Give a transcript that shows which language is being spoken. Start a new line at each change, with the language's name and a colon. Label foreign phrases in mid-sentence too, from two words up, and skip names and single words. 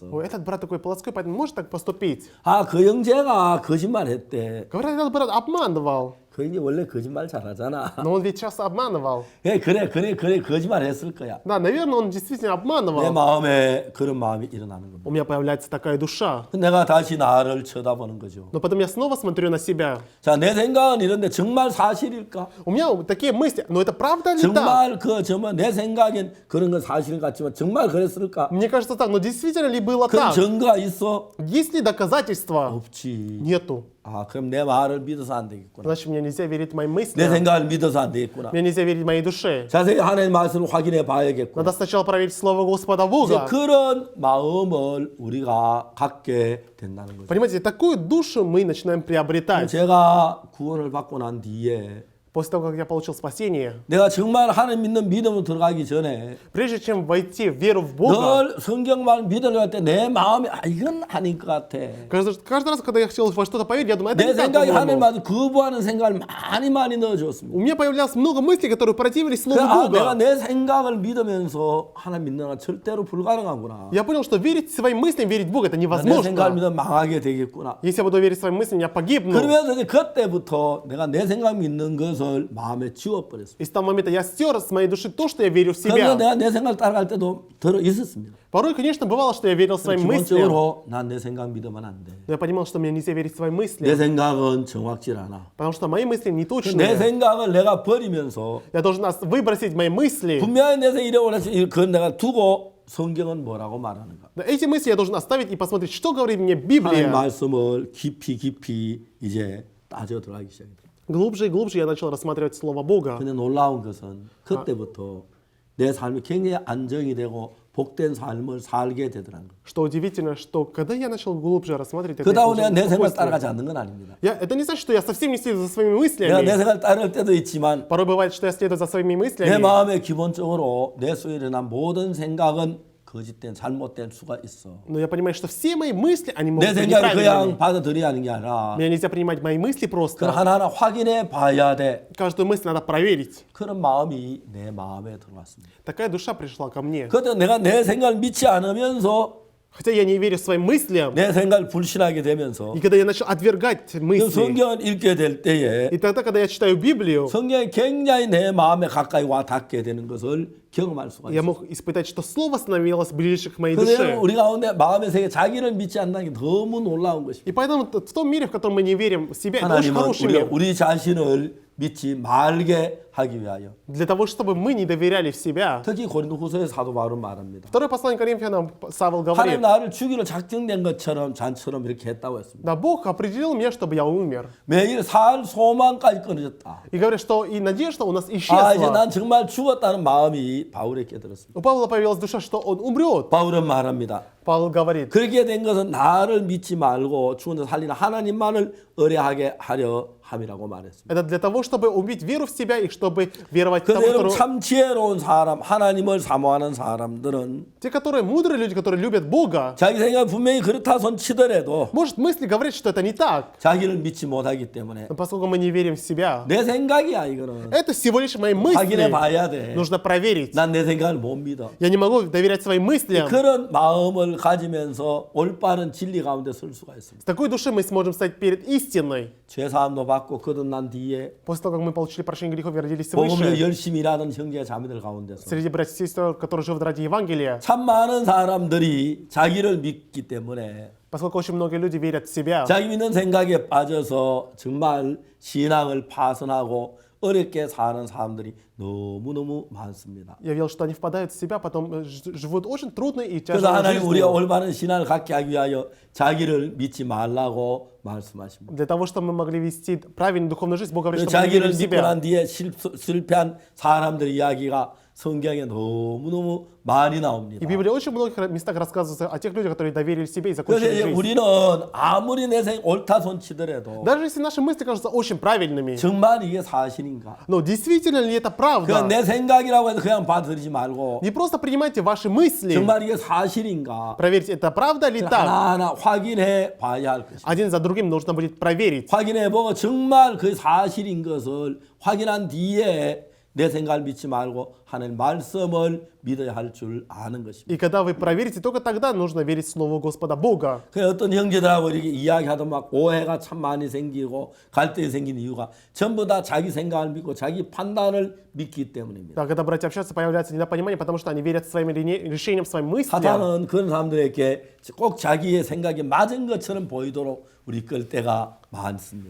Russian: Ой, этот брат такой плотской, поэтому может так поступить.
Korean: 아, 그 형제가 거짓말했대.
Russian: Говорят, этот брат обманывал.
Korean: 그 이제 원래 거짓말 잘하잖아.
Russian: Но он ведь часто обманывал.
Korean: 그래 거짓말 했을 거야.
Russian: Да, наверное, он действительно
Korean: 내
Russian: обманывал.
Korean: 마음에 그런 마음이 일어나는 겁니다.
Russian: У меня появляется такая душа.
Korean: 내가 다시 나를 쳐다보는 거죠.
Russian: Но потом я снова смотрю на себя.
Korean: 자, 내 생각은 이런데 정말 사실일까?
Russian: У меня такие мысли, но это правда ли так?
Korean: 정말 정말 내 생각엔 그런 건 사실 같지만 정말 그랬을까?
Russian: Мне кажется так, но действительно ли было
Korean: 그런
Russian: так?
Korean: 증거가 있어?
Russian: Есть ли доказательства?
Korean: 없지.
Russian: Нету.
Korean: 아, 그럼 내 말을 믿어서 안 되겠구나.
Russian: Значит, мне нельзя верить моим
Korean: 내
Russian: мыслям.
Korean: 생각을 믿어서 안 되겠구나.
Russian: Мне нельзя верить моей душе.
Korean: 자세히 하나님의 말씀을 확인해 봐야겠구나.
Russian: Надо сначала проверить Слово Господа
Korean: 이제
Russian: Бога.
Korean: 그런 마음을 우리가 갖게 된다는 거죠.
Russian: Понимаете, такую душу мы начинаем приобретать.
Korean: 제가 구원을 받고 난 뒤에
Russian: После того, как я получил спасение,
Korean: 내가 정말 하나님 믿는 믿음으로 들어가기 전에
Russian: прежде чем войти в веру в Бога,
Korean: 늘 성경만 믿으려 할 때 내 마음이 이건 아닌 것 같아.
Russian: каждый раз, когда я хотел во что-то поверить, я думаю, это
Korean: 내
Russian: не так,
Korean: 생각이 하나님
Russian: по-моему.
Korean: 말씀 거부하는 생각을 많이 넣어줬습니다.
Russian: У меня появлялось много мыслей, которые противились Слову
Korean: 내가
Russian: Бога.
Korean: 내 생각을 믿으면서 하나님 믿는 건 절대로 불가능하구나.
Russian: Я понял, что верить своим мыслям, верить в Бога, это
Korean: 내 생각을
Russian: невозможно.
Korean: 믿으면 망하게 되겠구나.
Russian: Если я буду верить своим мыслям, я погибну.
Korean: 그러면서 이제 그때부터 내가 내 생각 믿는 것을 마음에 지워버렸습니다.
Russian: И с того момента я стер с моей души то, что я верю в
Korean: 그러면
Russian: себя.
Korean: 내가 내 생각 따라갈 때도 들어 있었습니다.
Russian: Порой, конечно, бывало, что я верил своим мыслям.
Korean: 기본적으로 난 내 생각 믿으면 안 돼.
Russian: Но я понимал, что мне нельзя верить своим
Korean: 내
Russian: мыслям.
Korean: 생각은 정확질 않아.
Russian: Потому что мои мысли не
Korean: 내
Russian: точные.
Korean: 생각을 내가 버리면서
Russian: Я должен выбросить мои мысли.
Korean: 분명히 내 생각이 이래오래 그건 내가 두고 성경은 뭐라고 말하는가.
Russian: Но эти мысли я должен оставить и посмотреть, что говорит мне
Korean: 하나님
Russian: Библия.
Korean: 말씀을 깊이 이제 따져 들어가기 시작했다.
Russian: Глубже и глубже я начал рассматривать Слово Бога.
Korean: 근데 놀라운 것은 그때부터 내 삶이 굉장히 안정이 되고 복된 삶을 살게 되더라는 거.
Russian: Что удивительно, что когда я начал глубже рассматривать это,
Korean: 그다음
Russian: я
Korean: 내가 내 생각
Russian: получил
Korean: 따라가지
Russian: спокойствие.
Korean: 않는 건 아닙니다.
Russian: Это не значит, что я совсем не следую за своими
Korean: 내가 내
Russian: мыслями.
Korean: 생각을 따를 때도 있지만
Russian: Порой бывает, что я следую за своими
Korean: 내
Russian: мыслями.
Korean: 마음에 기본적으로 내 속에 일어난 모든 생각은 거짓된 잘못된 수가 있어.
Russian: Но я понимаю, что все мои мысли, они
Korean: 내
Russian: могут быть
Korean: 생각을 그냥
Russian: неправильными.
Korean: 받아들여야 하는 게 아니라
Russian: Мне нельзя принимать мои мысли
Korean: 그걸
Russian: просто.
Korean: 하나하나 확인해 봐야 돼.
Russian: Каждую мысль надо проверить.
Korean: 그런 마음이 내 마음에 들어왔습니다.
Russian: Такая душа пришла ко мне.
Korean: 그때 내가 내 생각을 믿지 않으면서
Russian: Хотя я не верю своим мыслям.
Korean: 내 생각을 불신하게 되면서
Russian: И когда я начал отвергать
Korean: 그
Russian: мысли,
Korean: 성경을 읽게 될 때에
Russian: и тогда, когда я читаю Библию,
Korean: 성경이 굉장히 내 마음에 가까이 와 닿게 되는 것을 경험할 수가
Russian: я
Korean: 있어요.
Russian: мог испытать, что Слово становилось ближе к моей
Korean: 그래서
Russian: душе.
Korean: 우리 가운데 마음의 세계 자기를 믿지 않는 게 너무 놀라운 것입니다.
Russian: И поэтому в том мире, в котором мы не верим в себя, это очень
Korean: 하나님은
Russian: хороший
Korean: 우리가
Russian: мир.
Korean: 우리 자신을 믿지 말게 하기 위하여
Russian: Для того, чтобы мы не доверяли в себя.
Korean: 특히 고린도후서의 사도 바울은 말합니다.
Russian: Второе послание Коринфянам Савол
Korean: 하나님
Russian: говорит,
Korean: 나를 죽이러 작정된 것처럼 잔처럼 이렇게 했다고 했습니다.
Russian: да, Бог определил меня, чтобы я умер.
Korean: 매일 살 소망까지 끊어졌다.
Russian: И говорит, что и надежда у нас
Korean: 아 이제
Russian: исчезла.
Korean: 난 정말 죽었다는 마음이 바울에게 들었습니다.
Russian: У Павла появилась душа, что он умрет.
Korean: 바울은 말합니다.
Russian: Павел говорит,
Korean: 그렇게 된 것은 나를 믿지 말고 죽은 데 살리는 하나님만을 의뢰하게 하려 함이라고 말했습니다.
Russian: это для того, чтобы убить веру в себя и чтобы веровать в того,
Korean: 그래서 여러분
Russian: которого...
Korean: 참 지혜로운 사람, 하나님을 사모하는 사람들은
Russian: Те, которые мудрые люди, которые любят Бога,
Korean: 자기 생각 분명히 그렇다 손 치더라도
Russian: может, мысли говорят, что это не так.
Korean: 자기를 믿지 못하기 때문에
Russian: Но поскольку мы не верим в себя,
Korean: 내 생각이야 이거는
Russian: это всего лишь мои
Korean: 확인해
Russian: мысли.
Korean: 봐야 돼.
Russian: Нужно проверить.
Korean: 난 내 생각을 못 믿어.
Russian: Я не могу доверять своим мыслям.
Korean: 그런 마음을 가지면서 올바른 진리 가운데 설 수가 있습니다.
Russian: С такой душой мы сможем стать перед истиной.
Korean: 죄사함도 받고 거듭난 뒤에
Russian: После того, как мы получили прощение грехов и родились
Korean: 복음을
Russian: свыше,
Korean: 열심히 일하는 형제 자매들 가운데서
Russian: среди братьев и сестер, которые живут ради Евангелия,
Korean: 참 많은 사람들이 자기를 믿기 때문에
Russian: поскольку очень многие люди верят в себя,
Korean: 자기 믿는 생각에 빠져서 정말 신앙을 파손하고 어렵게 사는 사람들이 너무너무 많습니다.
Russian: я видел, что они впадают в себя, потом живут очень трудной и
Korean: 그래서
Russian: тяжелой
Korean: 하나님 우리가
Russian: жизнью.
Korean: 올바른 신앙을 갖게 하기 위하여 자기를 믿지 말라고 말씀하십니다.
Russian: Для того, чтобы мы могли вести правильную духовную жизнь, Бог говорит, чтобы мы не
Korean: 자기를
Russian: верили в
Korean: 믿고
Russian: себя.
Korean: 난 뒤에 실패한 사람들의 이야기가 성경에 너무너무 많이 나옵니다.
Russian: И в Библии очень многих местах рассказывается о тех людях, которые доверили себе и
Korean: 그래서
Russian: закончили
Korean: 이제
Russian: жизнь.
Korean: 우리는 아무리 내 생 옳다 손 치더라도
Russian: Даже если наши мысли кажутся очень правильными,
Korean: 정말 이게 사실인가?
Russian: но действительно ли это
Korean: 그냥
Russian: правда?
Korean: 내 생각이라고 해서 그냥 받아들이지 말고
Russian: Не просто принимайте ваши мысли,
Korean: 정말 이게 사실인가?
Russian: проверьте, это правда ли так.
Korean: 하나하나 확인해 봐야 할 것입니다.
Russian: Один за другим нужно будет проверить.
Korean: 확인해 보고 정말 그 사실인 것을 확인한 뒤에 내 생각을 믿지 말고 하나님 말씀을 믿어야 할 줄 아는 것입니다.
Russian: И когда вы проверите, только тогда нужно верить в Слово Господа Бога.
Korean: 그 어떤 형제들하고 이렇게 이야기하다 막 오해가 참 많이 생기고 갈등이 생기는 이유가 전부 다 자기 생각을 믿고 자기 판단을 믿기 때문입니다.
Russian: Да, когда братья общаются, появляется недопонимание, потому что они верят своим решениям, своим мыслям.
Korean: 사탄은 그런 사람들에게 꼭 자기의 생각이 맞은 것처럼 보이도록 우리 끌 때가 많습니다.